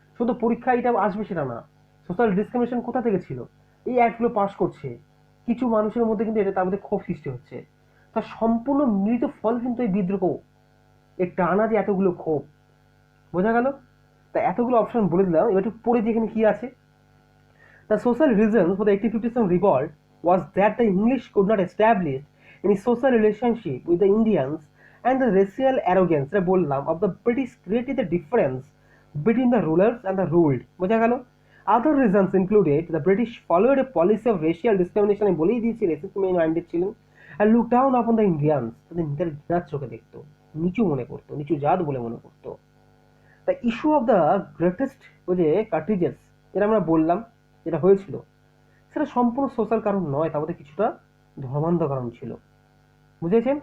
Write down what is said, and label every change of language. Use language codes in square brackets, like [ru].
[bn] শুধু পরীক্ষা এটা আসবে সেটা না। সোশ্যাল ডিসক্রিমিনেশন কোথা থেকে ছিল, এই অ্যাক্টগুলো পাস করছে কিছু মানুষের মধ্যে, কিন্তু এটা তার মধ্যে ক্ষোভ সৃষ্টি হচ্ছে। তার সম্পূর্ণ মিলিত ফল কিন্তু এই বিদ্রোহ, এই টানা যে এতগুলো ক্ষোভ। বোঝা গেল? তা এতগুলো অপশন বলে দিলাম, এবার একটু পড়ে যেখানে কি আছে। [en] The social reason for the 1857 revolt was that the English could not establish any social relationship with the Indians, and the racial arrogance of the British created the difference between the rulers and the ruled. [bn] বোঝা গেল? [en] Other reasons included the British followed a policy of racial discrimination, [bn] আমি বলেই দিয়েছি racism minded ছিলেন, [en] and looked down upon the Indians, [bn] তাদের নিজের ঘৃণার চোখে দেখতো, নিচু মনে করতো, নিচু জাত বলে মনে করতো। [en] the issue of the greatest [bn] ওই যে কার্ট্রিজেস, যেটা আমরা বললাম যেটা হয়েছিল, সেটা সম্পূর্ণ সোশ্যাল কারণ নয়, তার মধ্যে কিছুটা ধর্মান্ধ কারণ ছিল। বুঝেছেন?